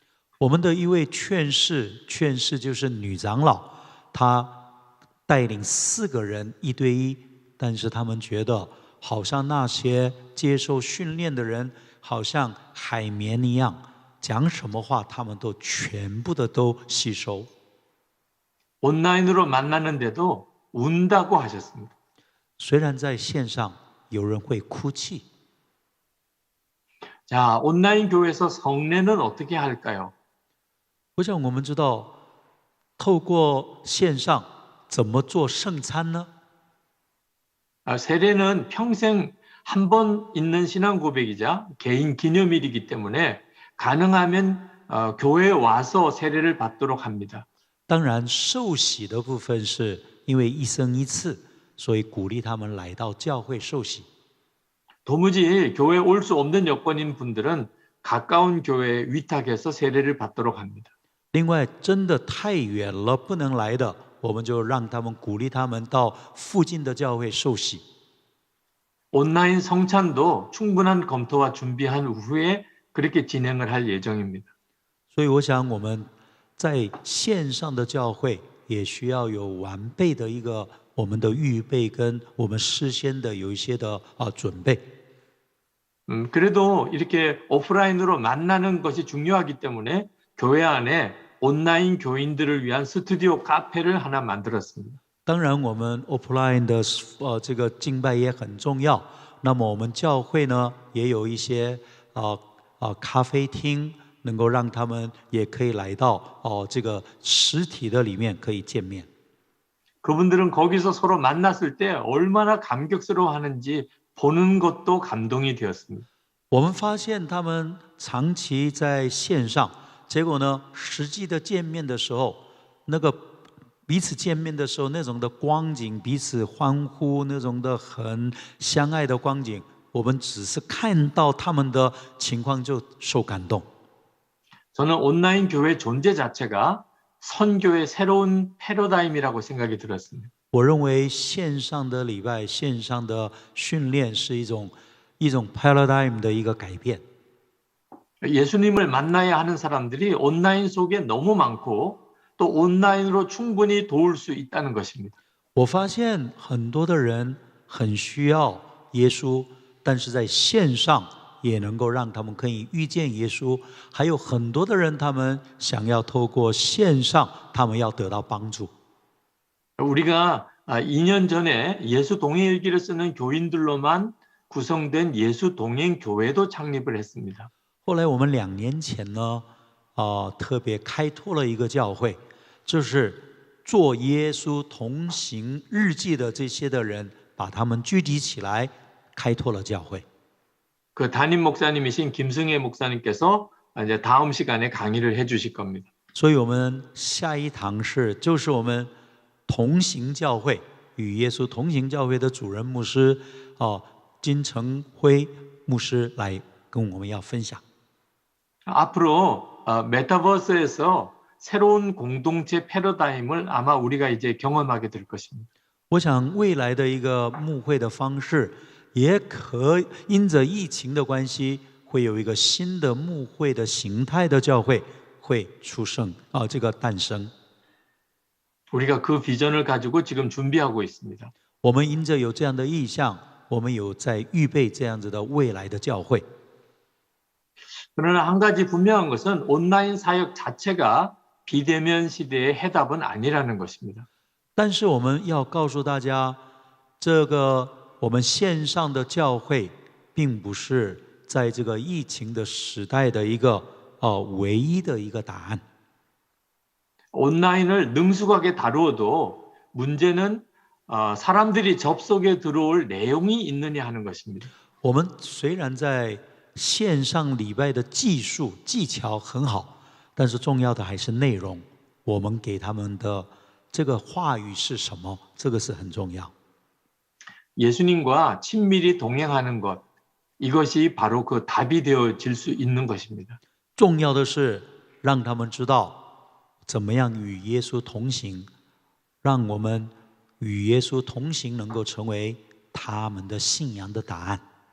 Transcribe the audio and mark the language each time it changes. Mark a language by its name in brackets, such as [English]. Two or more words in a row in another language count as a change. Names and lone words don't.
[Chinese] 我们的一位劝士就是女长老，她带领4个人1对1，但是他们觉得好像那些接受训练的人好像海绵一样，讲什么话他们都全部的都吸收。 [Korean] 온라인으로 만나는데도 운다고 하셨습니다. [Chinese] 虽然在线上有人会哭泣， [Korean] 자, 온라인 교회에서 성례는 어떻게 할까요? [Chinese] 我想我们知道，透过线上怎么做圣餐呢？ [Korean] 세례는 평생 한 번 있는 신앙 고백이자 개인 기념일이기 때문에 가능하면 교회에 와서 세례를 받도록 합니다. [Chinese] 当然，受洗的部分是因为一生一次，所以鼓励他们来到教会受洗。 [Korean] 도무지 교회에 올 수 없는 여건인 분들은 가까운 교회에 위탁해서 세례를 받도록 합니다. [Chinese] 另外，真的太远了不能来的，我们就让他们鼓励他们到附近的教会受洗。 [Korean] 온라인 성찬도 충분한 검토와 준비한 후에 그렇게 진행을 할 예정입니다. [Chinese] 所以，我想我们在线上的教会也需要有完备的一个我们的预备跟我们事先的有一些的准备。 [Korean] 그래도 이렇게 오프라인으로 만나는 것이 중요하기 때문에 교회 안에 온라인 교인들을 위한 스튜디오 카페를 하나 만들었습니다. [Chinese] 当然，我们 offline 的这个敬拜也很重要。那么我们教会呢，也有一些咖啡厅，能够让他们也可以来到这个实体的里面可以见面。 [Korean] 그분들은 거기서 서로 만났을 때 얼마나 감격스러워하는지 보는 것도 감동이 되었습니다. [Chinese] 我们发现他们长期在线上，结果呢，实际的见面的时候，那个彼此见面的时候那种的光景，彼此欢呼那种的很相爱的光景，我们只是看到他们的情况就受感动。 [Korean] 저는 온라인 교회 존재 자체가 선교의 새로운 패러다임이라고 생각이 들었습니다. [Chinese] 我认为线上的礼拜、线上的训练是一种 paradigm 的一个改变。 [Korean] 예수님을 만나야 하는 사람들이 온라인 속에 너무 많고 또 온라인으로 충분히 도울 수 있다는 것입니다. [Chinese] 我发现很多的人很需要耶稣，但是在线上也能够让他们可以遇见耶稣。还有很多的人，他们想要透过线上，他们要得到帮助。 [Korean] 우리가 2년 전에 예수 동행일기를 쓰는 교인들로만 구성된 예수 동행 교회도 창립을 했습니다. [Chinese] 后来我们2年前呢，特别开拓了一个教会，就是做耶稣同行日记的这些的人，把他们聚集起来，开拓了教会。 [Korean] 그 담임 목사님이신 김승혜 목사님께서 이제 다음 시간에 강의를 해주실 겁니다. [Chinese] 所以我们下一堂就是我们同行教会与耶稣同行教会的主任牧师金成辉牧师来跟我们要分享。 [Korean] 앞으로 메타버스에서 새로운 공동체 패러다임을 아마 우리가 이제 경험하게 될 것입니다. [Chinese] 我想未来的一个牧会的方式，也可因着疫情的关系，会有一个新的牧会的形态的教会会出生这个诞生。 [Korean] 우리가 그 비전을 가지고 지금 준비하고 있습니다. [Chinese] 我们因着有这样的意向，我们有在预备这样子的未来的教会。 [Korean] 그러나 한 가지 분명한 것은 온라인 사역 자체가 비대면 시대의 해답은 아니라는 것입니다. [Chinese] 但是我们要告诉大家，这个我们线上的教会，并不是在这个疫情的时代的一个唯一的一个答案。 [Korean] 온라인을 능숙하게 다루어도 문제는 사람들이 접속에 들어올 내용이 있느냐 하는 것입니다. [Chinese] 我们虽然在线上礼拜的技术技巧很好，但是重要的还是内容。我们给他们的这个话语是什么？这个是很重要。 [Korean] 예수님과 친밀히 동행하는 것, 이것이 바로 그 답이 되어질 수 있는 것입니다. [Chinese] 重要的是让他们知道怎么样与耶稣同行，让我们与耶稣同行能够成为他们的信仰的答案。